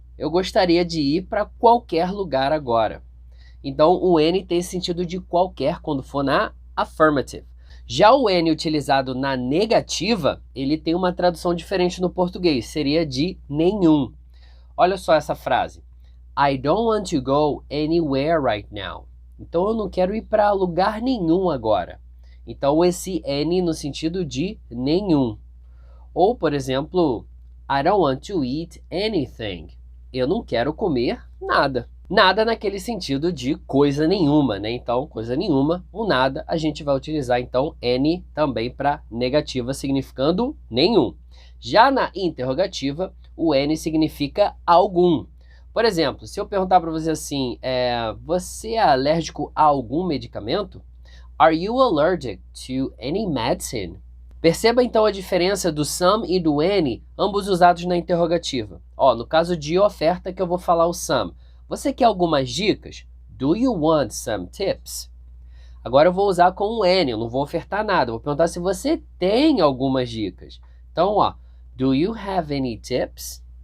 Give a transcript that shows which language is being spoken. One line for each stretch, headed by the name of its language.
Portuguese: Eu gostaria de ir para qualquer lugar agora. Então, o any tem sentido de qualquer quando for na affirmative. Já o any utilizado na negativa, ele tem uma tradução diferente no português, seria de nenhum. Olha só essa frase.
English: I don't want to go anywhere right now.
Portuguese: Então eu não quero ir para lugar nenhum agora. Então esse any no sentido de nenhum. Ou, por exemplo,
English: I don't want to eat anything.
Portuguese: Eu não quero comer nada. Nada naquele sentido de coisa nenhuma, né? Então, coisa nenhuma, o nada, a gente vai utilizar então any também para negativa, significando nenhum. Já na interrogativa, o any significa algum. Por exemplo, se eu perguntar para você assim, você é alérgico a algum medicamento?
English: Are you allergic to any medicine?
Portuguese: Perceba então a diferença do some e do any, ambos usados na interrogativa. Ó, no caso de oferta que eu vou falar o some. Você quer algumas dicas?
English: Do you want some tips?
Portuguese: Agora eu vou usar com o any, eu não vou ofertar nada. Eu vou perguntar se você tem algumas dicas. Então, ó,
English: do you have any tips?